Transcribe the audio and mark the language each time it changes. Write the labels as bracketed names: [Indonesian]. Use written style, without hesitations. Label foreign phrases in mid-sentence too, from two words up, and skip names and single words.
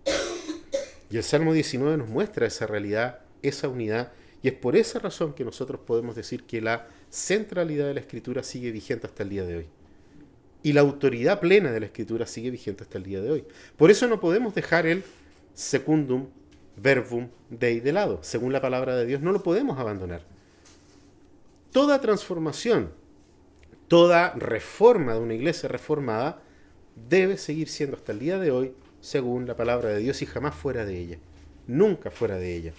[Spanish] Y el Salmo 19 nos muestra esa realidad, esa unidad, y es por esa razón que nosotros podemos decir que la centralidad de la Escritura sigue vigente hasta el día de hoy. Y la autoridad plena de la Escritura sigue vigente hasta el día de hoy. Por eso no podemos dejar el [Latin] secundum verbum Dei [Spanish] de lado. Según la palabra de Dios, no lo podemos abandonar. Toda transformación, toda reforma de una iglesia reformada debe seguir siendo hasta el día de hoy según la palabra de Dios y jamás fuera de ella. Nunca fuera de ella.